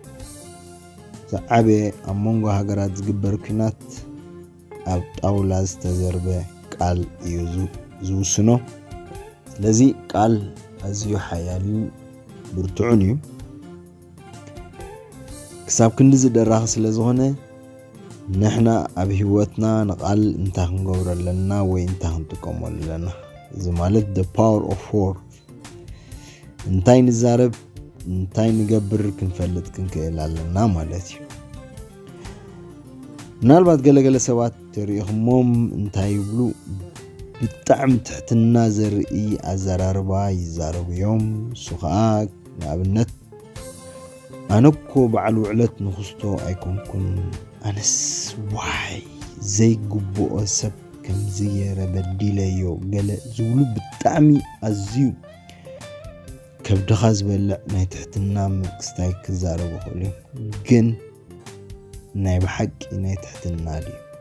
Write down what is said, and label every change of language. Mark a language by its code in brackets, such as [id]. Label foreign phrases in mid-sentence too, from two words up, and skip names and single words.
[ti] ዝዓበየ ኣብ መንጎ ሃገራት ዝግበር ኩናት ኣብ ጣውላ ዝተዘርበ ቃል እዩ ዝውስኖ። ስለዚ ቃል ኣዝዩ ሓያልን ብርቱዕን እዩ። ክሳብ ክንዲ ዝደራኺ ስለ ዝኾነ ንሕና ኣብ ሂወትና ንቃል እንታይ ክንገብሮ ኣለና ወይ እንታይ ክንጥቀመሉ ኣለና። እዚ ማለት [en] the power of war [ti] እንታይ ንዛረብ እንታይ ንገብር ክንፈልጥ ክንክእል ኣለና ማለት እዩ። ምናልባት ገለገለ ሰባት ተሪኢኹሞም እንታይ ይብሉ? ብጣዕሚ ትሕትና ዘርኢ ኣዘራርባ ይዛረቡ እዮም። እሱ ከዓ ንኣብነት ኣነኮ በዓል ውዕለት ንኽስቶ ኣይኮንኩን፣ ኣነስ ዋይ ዘይግብኦ ሰብ ከምዚ ገይረ በዲለዮ ገለ ዝብሉ ብጣዕሚ ኣዝዩ ከብድኻ ዝበልዕ ናይ ትሕትና ክስታይ ክዛረቡ ይኽእሉ እዮም። ግን ናይ ብሓቂ ናይ ትሕትና ድዩ?